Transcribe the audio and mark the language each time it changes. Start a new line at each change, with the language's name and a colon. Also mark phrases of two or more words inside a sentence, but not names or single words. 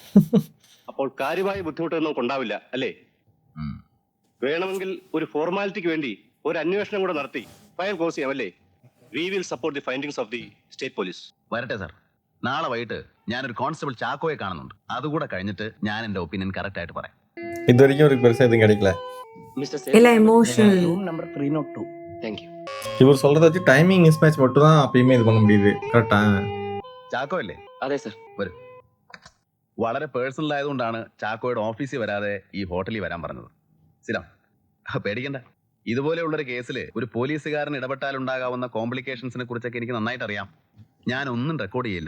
Malayalam: അപ്പോൾ കാര്യമായ ബുദ്ധിമുട്ടൊന്നും ഉണ്ടാവില്ല അല്ലേ? വേണമെങ്കിൽ ഒരു ഫോർമാലിറ്റിക്ക് വേണ്ടി ഒരു അന്വേഷണം കൂടെ നടത്തി ഫയൽ ക്ലോസ് ചെയ്യാം അല്ലേ?
English: We will support the findings of the State Police.
Malayalam: വരട്ടെ സാർ. നാളെ വൈകിട്ട് ഞാനൊരു കോൺസ്റ്റബിൾ ചാക്കോയെ കാണുന്നുണ്ട്. അതുകൂടെ കഴിഞ്ഞിട്ട് ഞാൻ എന്റെ
English: opinion correct
Malayalam: ആയിട്ട് പറയാം.
Tamil: இது வரைக்கும் ஒரு பெருசா எதுவும் கிடைக்கல. இல்ல எமோஷனல்.
English: Room number 302. Thank you.
Tamil: இவர் சொல்றத வச்சு
English: timing mismatch
Tamil: மட்டும் தான் அப்பயுமே இது பண்ண முடியுது. கரெக்டா?
Malayalam: ചാക്കോ അല്ലേ? അതെ സർ. വളരെ പേഴ്സണൽ ആയതുകൊണ്ടാണ് ചാക്കോയുടെ ഓഫീസിൽ വരാതെ ഈ ഹോട്ടലിൽ വരാൻ പറഞ്ഞത്. സ്ഥിരം പേടിക്കണ്ട. ഇതുപോലെയുള്ളൊരു കേസിൽ ഒരു പോലീസുകാരൻ ഇടപെട്ടാലുണ്ടാകാവുന്ന കോംപ്ലിക്കേഷൻസിനെ കുറിച്ചൊക്കെ എനിക്ക് നന്നായിട്ട് അറിയാം. ഞാൻ ഒന്നും റെക്കോർഡ് ചെയ്യില്ല.